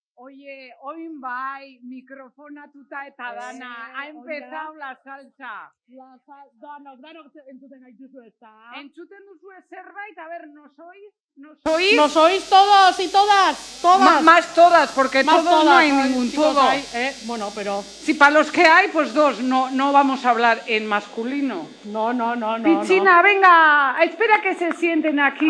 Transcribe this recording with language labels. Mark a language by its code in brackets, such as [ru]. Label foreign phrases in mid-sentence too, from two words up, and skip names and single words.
[es] Oye, [eu] oin bai, mikrofonatuta eta dana, [es] ha empezado la salsa. [eu] Danok entzuten gaituzu ezta? Entzuten duzu zerbait, [es] a ver, ¿nos oís? ¿Nos oís todos y todas? Todas. Más todas, porque Más todos todas, no hay ¿sabes? ningún Chicos, todo. hay, bueno, pero... Si para los que hay, pues dos, no vamos a hablar en masculino. No. Pichina, venga, espera que se sienten aquí